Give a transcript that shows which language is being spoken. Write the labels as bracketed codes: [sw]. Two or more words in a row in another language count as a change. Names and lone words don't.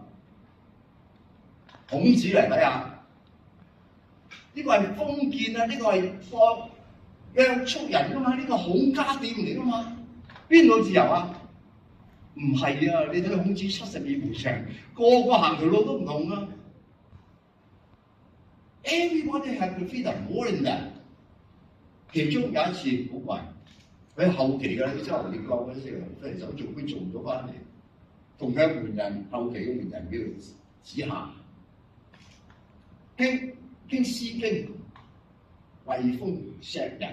[yue] 孔子嚟睇下，呢個係封建啊，呢個係放約束人噶嘛，呢個孔家店嚟噶嘛。邊度自由啊？唔係啊！你睇孔子72步長，個個行條路都唔同啊。 [en] Everybody have the freedom more than that。 [yue] 其中有一次好怪，佢後期嘅啦，啲周遊列國嗰啲出嚟走做官做咗翻嚟，同佢門人後期嘅門人叫做子夏，傾《詩經》，惠風錫人。